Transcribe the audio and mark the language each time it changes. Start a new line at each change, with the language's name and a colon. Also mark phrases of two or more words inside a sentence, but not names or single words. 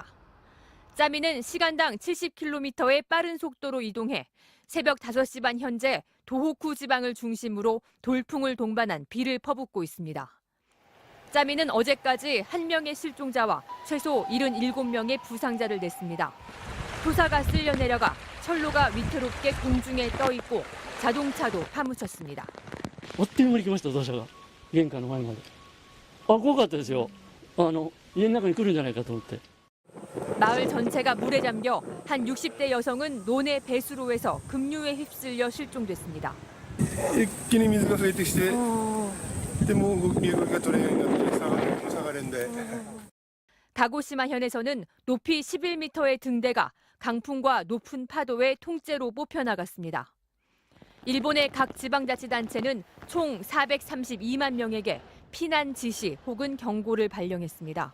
Korean: 짜미는 시간당 70km의 빠른 속도로 이동해 새벽 5시 반 현재 도호쿠 지방을 중심으로 돌풍을 동반한 비를 퍼붓고 있습니다. 짜미는 어제까지 1명의 실종자와 최소 77명의 부상자를 냈습니다. 토사가 쓸려 내려가 철로가 위태롭게 공중에 떠 있고 자동차도 파묻혔습니다.
Japanese: 追って振り来ました土砂が玄関の前まで。怖かったですよ。家の中に来るんじゃないかと思って。
Korean: 마을 전체가 물에 잠겨 한 60대 여성은 논의 배수로에서 급류에 휩쓸려 실종됐습니다.
Japanese: 一気に水が増えてきて、でもう身動きが取れないようになって下がれんで。
Korean: 가고시마현에서는 높이 11m의 등대가 강풍과 높은 파도에 통째로 뽑혀나갔습니다. 일본의 각 지방자치단체는 총 432만 명에게 피난 지시 혹은 경고를 발령했습니다.